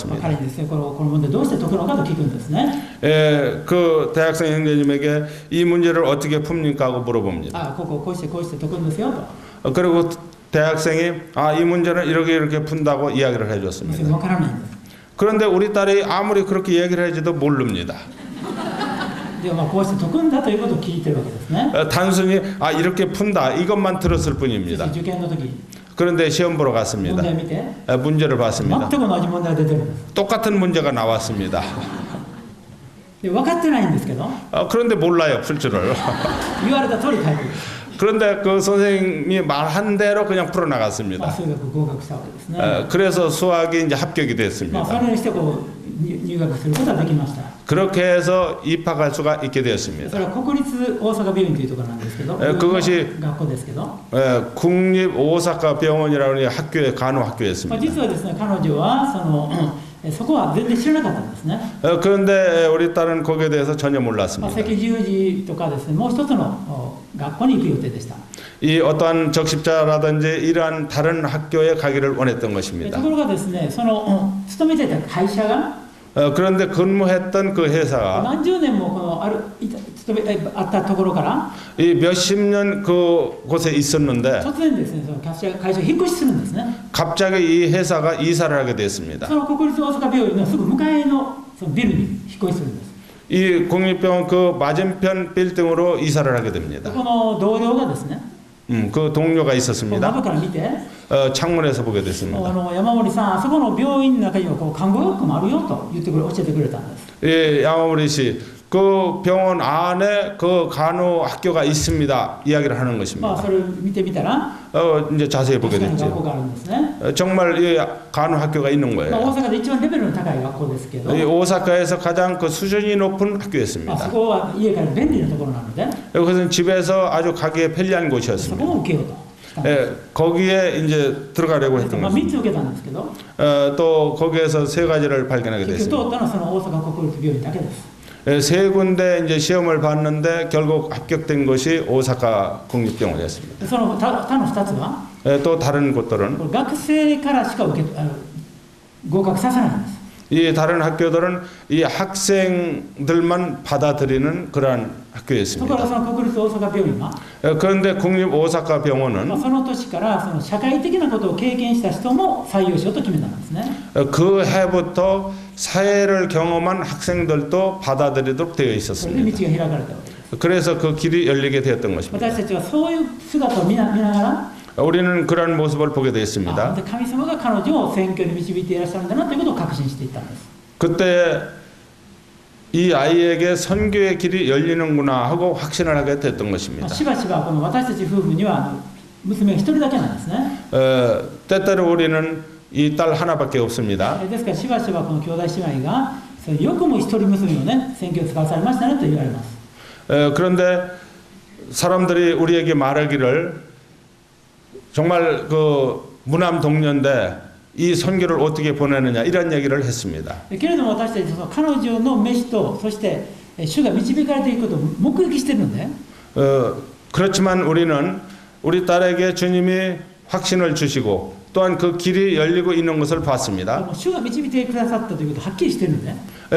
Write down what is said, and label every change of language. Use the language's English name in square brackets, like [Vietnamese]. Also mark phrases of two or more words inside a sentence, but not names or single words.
[Korean] 왔습니다. [Japanese] 彼にですね、この問題どうして解くのかと聞くんですね。 [Korean] 그 대학생 형제님에게 이 문제를 어떻게 풉니까 하고 물어봅니다. [Japanese] あ、こうして解くんですよと。 [Korean] 그리고 대학생이 이 문제는 이렇게 푼다고 이야기를 [Japanese] それ [Korean] 해줬습니다. [Japanese] わからないんです。 [Korean] 그런데 우리 딸이 아무리 그렇게 얘기를 해줘도 모릅니다. [Japanese] でまあ、こうして解くんだということを聞いてるわけですね。 [Korean] 단순히 이렇게 푼다 이것만 들었을 [Japanese] そし [Korean] 뿐입니다. [Japanese] て受験の時、 [Korean] 그런데 시험 보러 [Japanese] 問 [Korean] 갔습니다. [Japanese] 題を見て、 [Korean] 문제를 [Japanese] 全 [Korean] 봤습니다. [Japanese] く同じ問題が出てるんです。 [Korean] 똑같은 문제가 나왔습니다. [Japanese] で分かってないんですけど、 [Korean] 그런데 몰라요 풀 줄을. [Japanese] 言われた通り書いてる。 [Korean] 그런데 그 선생님이 말한 대로 그냥 풀어 [Japanese] まあ、 [Korean] 나갔습니다. [Japanese] 数学合格したわけですね。 [Korean] 그래서 수학이 이제 합격이 [Japanese] まあ、そ [Korean] 됐습니다. [Japanese] れにしてこう入学することができました。 [Korean] 그렇게 해서 입학할 수가 있게 [Japanese] そ [Korean] 되었습니다. [Japanese] れは国立大阪病院というところなんですけど、 [Korean] 그것이 [Japanese] 学校ですけど、 [Korean] 국립 오사카 병원이라는 학교의 간호 [Japanese] まあ、 [Korean] 학교였습니다. [Japanese] 実はですね、彼女はそこは全然知らなかったんですね。 [Korean] 그런데 우리 딸은 거기에 대해서 전혀 [Japanese] まあ、 [Korean] 몰랐습니다. [Japanese] 赤十字とかですね、もう一つの学校に行く予定でした。 [Korean] 이 어떠한 적십자라든지 이러한 다른 학교에 가기를 원했던 [Japanese] と [Korean] 것입니다. [Japanese] ころがですね、勤めていた会社が [Korean] 그런데 근무했던 그 회사가 [Japanese] 何十年もあったところから [Korean] 이 몇십 년 그곳에 있었는데 [Japanese] 突然ですね、その会社を引っ越しするんですね。 [Korean] 갑자기 이 회사가 이사를 하게 됐습니다. [Japanese] その国立大阪病院のすぐ向かいのそのビルに引っ越しするんです。 [Korean] 이 국립병원 그 맞은편 빌딩으로 이사를 하게 됩니다. [Japanese] この同僚がですね、 [Korean] 그 동료가 [Japanese] こう [Korean] 있었습니다. [Japanese] 窓から見て、 [Korean] 창문에서 보게 됐습니다. [Japanese] 山森さん、あそこの病院の中には看護学校もあるよと教えてくれたんです。 [Korean] 예, 양호리 씨, 그 병원 안에 그 간호 학교가 있습니다. 이야기를 하는 [Japanese] まあ、 [Korean] 것입니다. [Japanese] それを見てみたら、 [Korean] 이제 자세히 보게 [Japanese] 確かに学校 [Korean] 됐죠. [Japanese] があるんですね。 [Korean] 정말 이 간호 학교가 있는 [Japanese] まあ、 [Korean] 거예요. [Japanese] 大阪で一番レベルの高い学校ですけど、 [Korean] 이 오사카에서 가장 그 수준이 높은 [Japanese] まあ、そ [Korean] 학교였습니다. [Japanese] こは家から便利なところなので、 [Korean] 그것은 집에서 아주 가기에 편리한 [Japanese] そこ [Korean] 곳이었습니다. [Japanese] を受けようとしたんです。 [Korean] 예, 거기에 이제 들어가려고 했던 [Japanese] まあ、 [Korean] 것입니다. [Japanese] 3つ受けたんですけど、 [Korean] 또 거기에서 세 가지를 발견하게 [Japanese] 結局 [Korean] 됐습니다. [Japanese] 通ったのはその大阪国立病院だけです。 [Korean] 예, 세 군데 이제 시험을 봤는데 결국 합격된 것이 오사카 국립병원이었습니다. [Japanese] その他の2つは、 [Korean] 또 다른 곳들은 [Japanese] これ学生からしか合格させないんです。 [Korean] 이 다른 학교들은 이 학생들만 받아들이는 그러한 [Japanese] ところが [Korean] 학교였습니다. [Japanese] その国立大阪病院は、 [Korean] 그런데 국립 오사카 [Japanese] まあ、 [Korean] 병원은 [Japanese] その年からその社会的なことを経験した人も採用しようと決めたんですね。 [Korean] 그 해부터 사회를 경험한 학생들도 받아들이도록 되어 [Japanese] それで道 [Korean] 있었습니다. [Japanese] が開かれたわけです。 [Korean] 그래서 그 길이 열리게 되었던 것입니다. [Japanese] 私たちはそういう姿を見ながら、 [Korean] 우리는 그러한 모습을 보게 [Japanese] あ [Korean] 되었습니다. [Japanese] で神様が彼女を選挙に導いていらっしゃるんだなということを確信していったんです。 [Korean] 그때 이 아이에게 선교의 길이 열리는구나 하고 확신을 하게 됐던 것입니다. [Japanese] しばしばこの私たち夫婦には娘が一人だけなんですね。 [Korean] 때때로 우리는 이 딸 하나밖에 없습니다. [Japanese] ですからしばしばこの兄弟姉妹がよくも一人娘をね選挙を使わされましたねと言われます。 [Korean] 그런데 사람들이 우리에게 말하기를 정말 그 무남 동료인데 이 선교를 어떻게 보내느냐 이런 얘기를 했습니다. [Japanese] けれども私たちその彼女の召しとそして主が導かれていくことを目撃しているので [Korean] 그렇지만 우리는 우리 딸에게 주님이 확신을 주시고 또한 그 길이 열리고 있는 것을 봤습니다. [Japanese] 主が導いてくださったということははっきりしているので